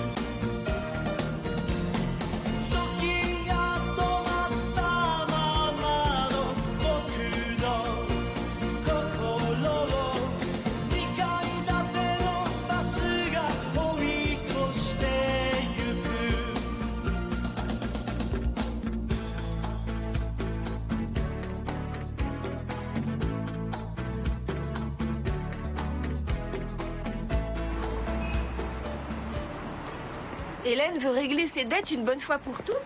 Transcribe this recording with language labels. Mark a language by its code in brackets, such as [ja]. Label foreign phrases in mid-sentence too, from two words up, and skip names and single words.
[ja] 時が止まったままの僕の心を2階建てのバスが追い越してゆく [fr] Hélène veut régler ses dettes une bonne fois pour toutes.